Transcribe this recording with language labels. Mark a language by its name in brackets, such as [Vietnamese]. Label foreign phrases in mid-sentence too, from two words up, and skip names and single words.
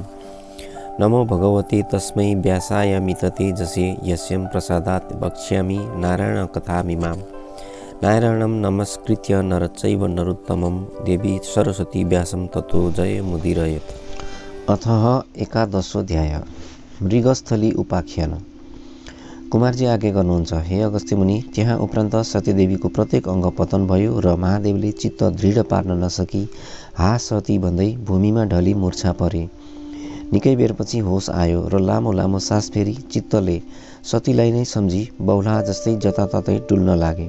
[Sanskrit] नमो भगवते तस्मै व्यासाय मितते जसे यस्यं प्रसादात् वक्ष्यामि नारायण कथामिमां। नारायणं नमस्कृत्य नरचैव नरोत्तमं देवी सरस्वती व्यासं ततो जय मुदीरयेत्। अथः एकादशोऽध्याय। मृगस्थली उपाख्यान। [Nepali] कुमारजी आज्ञा गर्नुहुन्छ, हे अगस्त्य मुनि, त्यहाँ उपरान्त सत्यदेवीको प्रत्येक अङ्ग पतन भयो र महादेवले चित्त दृढ पार्न नसकी हा सती भन्दै भूमिमा ढली मूर्छा परे। निकै बेरपछि होस आयो र लामो लामो सास फेरी चित्तले सतीलाई नै सम्झी बौला जस्तै जताततै डुल्न लागे।